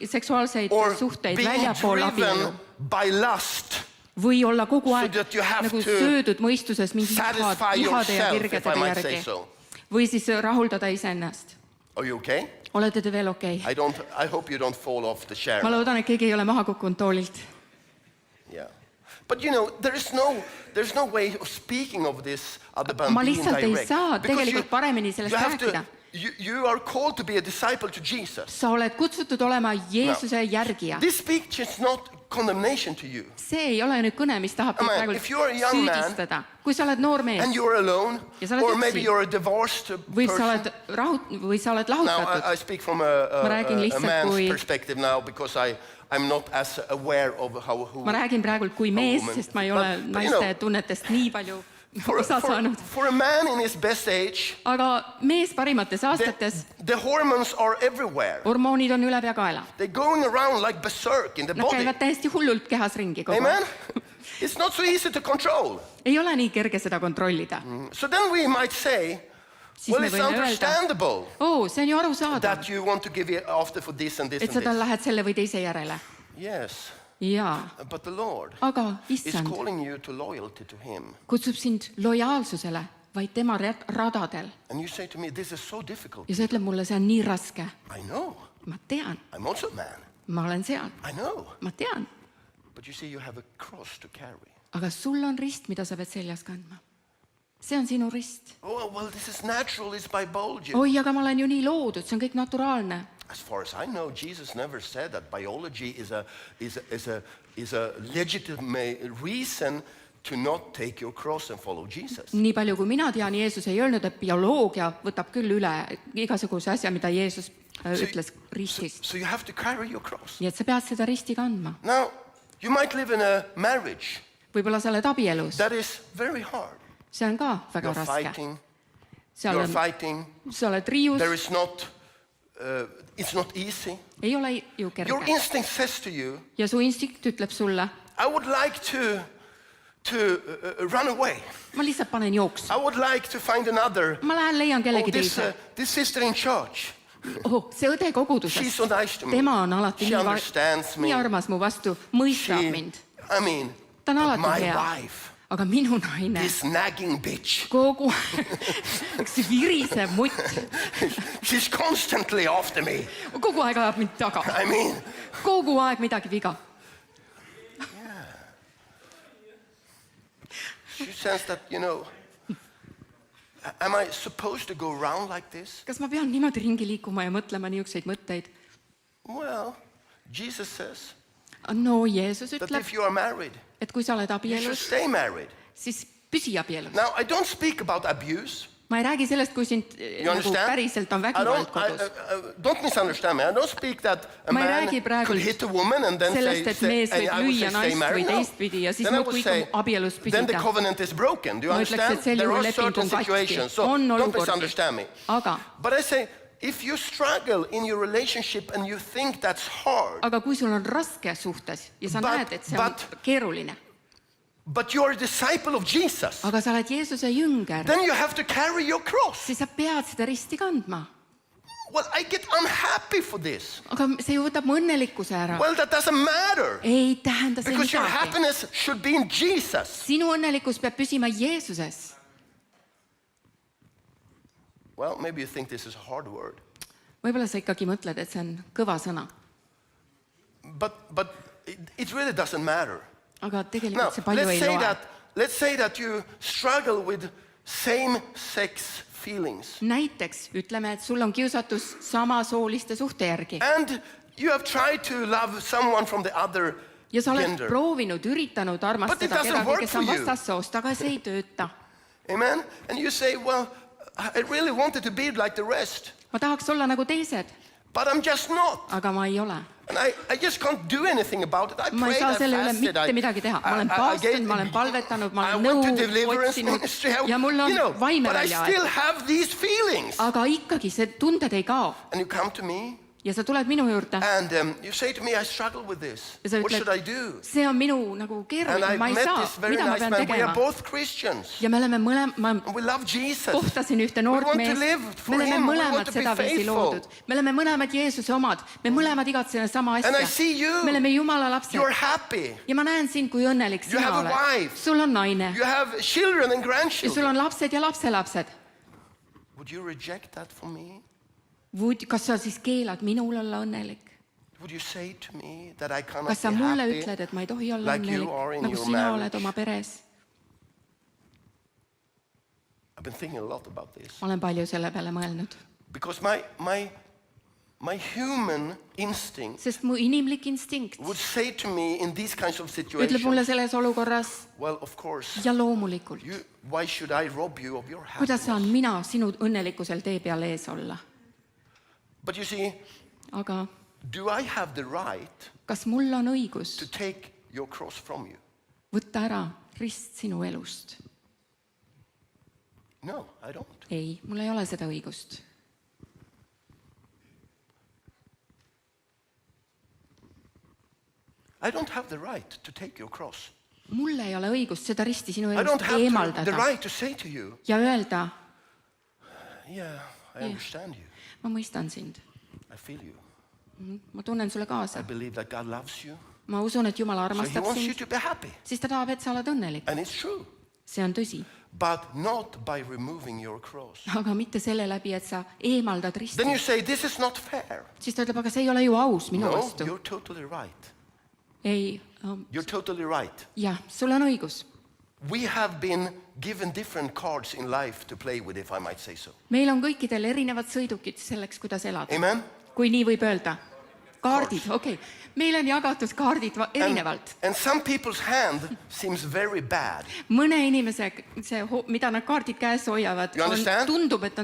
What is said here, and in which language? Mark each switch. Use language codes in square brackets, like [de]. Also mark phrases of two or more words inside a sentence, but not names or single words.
[et] seksuaalseid [en] Or [et] suhteid [en] being [et] väljapool abielu [en] driven by lust [et] või olla kogu aeg [en] that you have [et] nagu [en] to [et] söödud mõistuses mingi [en] satisfy [et] ihade ja [en] yourself, if I [et] virgede [en] might say [et] järgi [en] so. [et] või siis rahuldada iseennast. [en] Are you okay? [et] Olete te veel okei? [en] I hope you don't fall off the chair. [et] Ma loodan, et keegi ei ole maha kukkunud toolilt. [en] Yeah. But you know, there's no way of speaking of this other than [et] Ma [en] being [et] lihtsalt ei [en] direct. [et] saa [en] Because [et] tegelikult paremini sellest rääkida. [en] You are called to be a disciple to Jesus. [et] Sa oled kutsutud olema Jeesuse järgija. [en] This speech is not condemnation to you. [et] See ei ole nüüd kõne, mis tahab teid [en] Amen. [et] praegu [en] If you are a young man [et] süüdistada. Kui sa oled noor mees [en] and you're alone, [et] Ja sa oled [en] or [et] üksi. [en] maybe you're a divorced [et] või sa [en] person. [et] oled [en] Now, [et] lahutatud. [en] I speak from [et] Ma räägin [en] a [et] lihtsalt [en] man's [et] kui- [en] perspective now because I'm not as aware of who. [et] Ma räägin praegu kui mees, [en] woman. [et] sest ma ei ole [en] But you know, [et] naiste tunnetest nii palju osa saanud. [en] for a man in his best age, [et] Aga mees parimates aastates, [en] the hormones are everywhere. [et] hormoonid on üle pea kaela. [en] They're going around like berserk in the [et] Nad [en] body. [et] käivad täiesti hullult kehas ringi kogu [en] Amen? [et] aeg. [en] It's not so easy to control. [et] Ei ole nii kerge seda kontrollida. [en] So then we might say, [et] Siis [en] well, [et] me [en] it's [et] võime öelda, [en] understandable [et] see on ju arusaadav, [en] that you want to give it after for this and this [et] et [en] and [et] sa [en] this. [et] lähed selle või teise järele. [en] Yes, [et] Jaa, [en] but the Lord [et] aga [en] is [et] issand [en] calling you to loyalty to Him. [et] kutsub sind lojaalsusele, vaid tema radadel. [en] And you say to me, this is so difficult. [et] Ja sa ütled mulle, see on nii raske. [en] I know. [et] Ma tean, [en] I'm also a man. [et] ma olen seal, [en] I know. [et] ma tean. [en] But you see, you have a cross to carry. [et] Aga sul on rist, mida sa pead seljas kandma. See on sinu rist. [en] Oh, well, this is natural. It's biology. [et] Oi, aga ma olen ju nii loodud, see on kõik naturaalne. [en] As far as I know, Jesus never said that biology is a legitimate reason to not take your cross and follow Jesus. [et] Nii palju kui mina tean, Jeesus ei öelnud, et bioloogia võtab küll üle igasuguse asja, mida Jeesus ütles ristist. [en] So you have to carry your cross. [et] Nii et sa pead seda risti kandma. [en] Now, you might live in a marriage [et] Võib-olla sa oled abielus. [en] that is very hard. [et] See on ka väga [en] You're [et] raske. [en] fighting. [et] Seal [en] You're [et] on, [en] fighting. [et] sa oled riius, [en] There is not. It's not easy. [et] ei ole ju [en] Your [et] kerge. [en] instinct says to you, [et] Ja su instinkt ütleb sulle, [en] I would like to run away. [et] ma lihtsalt panen jooksu. [en] I would like to find another. [et] Ma lähen leian kellegi [en] this, [et] teise. [en] this sister in church. [et] see õde [en] She's [et] koguduses, [en] so nice to me. [et] tema on alati [en] She understands me. [et] nii armas mu vastu, mõistab [en] She, [et] mind. [en] I mean, [et] Ta on [en] but [et] alati [en] my [et] hea. [en] wife, [et] Aga minu naine, [en] this nagging bitch, [et] kogu üks virisev mutt, [en] she's constantly after me. [et] kogu aeg ajab mind taga, [en] I mean, [et] kogu aeg midagi viga. [en] she says that, you know, am I supposed to go around like this? [et] Kas ma pean niimoodi ringi liikuma ja mõtlema niisuguseid mõtteid? [en] Well, Jesus says [et] No Jeesus [en] that [et] ütleb, [en] if you are married, [et] et kui sa oled [en] you should [et] abielus, [en] stay married. [et] siis püsi abielus. [en] Now, I don't speak about abuse. [et] Ma ei räägi sellest, kui sind [en] You [et] nagu [en] understand? [et] päriselt on [en] I [et] vägivald kodus. [en] don't misunderstand me. I don't speak that a [et] Ma ei [en] man [et] räägi praegu [en] could hit a woman and then [et] sellest, et mees [en] and [et] võib [en] I would [et] lüüa [en] say stay [et] naist [en] married. [et] või [en] No. [et] teistpidi ja siis [en] Then I would [et] muudkui [en] say, [et] abielus [en] then the [et] püsida. [en] covenant is broken. Do you [et] Ma ütleks, [en] understand? [et] et sel [en] There [et] juhul [en] are [et] leping [en] certain [et] on katki. [en] situations. So [et] On [en] don't [et] olukordi. [en] misunderstand me. [et] Aga, [en] But I say, if you struggle in your relationship and you think that's hard, [et] aga kui sul on raske suhtes ja sa näed, et see on keeruline, [en] but you're a disciple of Jesus, [et] aga sa oled Jeesuse jünger, [en] then you have to carry your cross. [et] siis sa pead seda risti kandma. [en] Well, I get unhappy for this. [et] Aga see ju võtab mu õnnelikkuse ära. [en] Well, that doesn't matter. [et] Ei tähenda see [en] Because your [et] midagi. [en] happiness should be in Jesus. [et] Sinu õnnelikkus peab püsima Jeesuses. [en] Well, maybe you think this is a hard word. [et] Võib-olla sa ikkagi mõtled, et see on kõva sõna. [en] But it really doesn't matter. [et] Aga [en] Now, [et] tegelikult see palju ei loe. [en] let's say that you struggle with same-sex feelings. [et] Näiteks ütleme, et sul on kiusatus samasooliste suhte järgi. [en] And you have tried to love someone from the other [et] Ja sa oled [en] gender. [et] proovinud, üritanud [en] But it [et] armastada [en] doesn't [et] kedagi, [en] work [et] kes on [en] for you. [et] vastassoost, aga see ei tööta. [en] Amen? And you say, well, I really wanted to be like the rest, [et] Ma tahaks olla nagu teised, [en] but I'm just not. [et] aga ma ei ole. [en] And I just can't do anything about it. I [et] Ma ei [en] prayed, [et] saa [en] I [et] selle üle [en] fasted, [et] mitte midagi teha. Ma olen paastunud, ma olen palvetanud, ma [en] I [et] olen [en] went to [et] nõu [en] deliverance [et] otsinud [en] ministry, [et] ja mul on vaime [en] but I [et] välja [en] still [et] aetud. [en] have these feelings. [et] Aga ikkagi see tunded ei kao. [en] And you come to me [et] Ja sa tuled minu juurde [en] and you say to me, I struggle with this. [et] ja sa [en] What should I [et] ütled, [en] do? [et] see on minu nagu [en] And [et] keeruline, [en] I [et] ma ei [en] met [et] saa, [en] this very [et] mida ma [en] nice [et] pean [en] man. We are [et] tegema. [en] both Christians. [et] Ja me oleme ma [en] And we love Jesus. [et] kohtasin ühte [en] We [et] noort [en] want to [et] meest, [en] live for [et] me oleme [en] him. We [et] mõlemad [en] want to be [et] sedaviisi [en] faithful. [et] loodud. Me oleme mõlemad Jeesuse omad, me mõlemad igatseme sama [en] And I [et] asja. [en] see you. [et] Me oleme Jumala lapsed. [en] You're happy. [et] Ja ma näen sind, kui õnnelik [en] You [et] sina [en] have a [et] oled. [en] wife. [et] Sul on naine [en] You have children and [et] ja sul [en] grandchildren. [et] on lapsed ja lapselapsed. [en] Would you reject that for me? [et] Kas sa siis keelad minul olla õnnelik? [en] Would you say to me that I cannot [et] Kas sa [en] be [et] mulle [en] happy [et] ütled, et ma ei tohi olla [en] like you are [et] õnnelik, [en] in [et] nagu [en] your [et] sina oled [en] marriage? [et] oma peres? [en] I've been thinking a lot about this. [et] Ma olen palju selle peale mõelnud. [en] Because my human instinct [et] Sest mu inimlik instinkt [en] would say to me in these kinds of [et] ütleb mulle [en] situations, [et] selles olukorras [en] well, of course, [et] ja loomulikult. [en] why should I rob you of your [et] Kuidas saan [en] happiness? [et] mina sinu õnnelikkusel tee peal ees olla? [en] But you see, [et] Aga [en] do I have the right [et] kas mul on õigus [en] to take your cross from you? [et] võtta ära rist sinu elust? [en] No, I don't. [et] Ei, mul ei ole seda õigust. [en] I don't have the right to take your cross. [et] Mul ei ole õigust seda risti sinu [en] I don't [et] elust [en] have the [et] eemaldada [en] right to say to you, [et] ja öelda, [en] yeah, I understand you. [et] ma mõistan sind, [en] I feel you. [et] ma tunnen sulle [en] I [et] kaasa, [en] believe that God loves you. [et] ma usun, et Jumal [en] So he [et] armastab [en] wants you [et] sind, [en] to be happy. [et] siis ta tahab, et sa oled õnnelik. [en] And it's true. [et] See on tõsi, [en] But not by removing your cross. [et] aga mitte selle läbi, et sa eemaldad risti. [en] Then you say, this is not fair. [et] Siis ta ütleb, aga see ei ole ju aus minu [en] No, [et] vastu. [en] you're totally right. [et] Ei, [en] You're totally right. [et] jah, sul on õigus. [en] We have been given different cards in life to play with, if I might say so. [et] Meil on kõikidel erinevad sõidukid selleks, kuidas elada. [en] Amen? [et] Kui nii võib öelda. Kaardid, okei. Meil on jagatud kaardid erinevalt. [en] And some people's hand seems very bad. [et] Mõne inimese, mida nad kaardid käes hoiavad, [en] You understand? [et] tundub, et on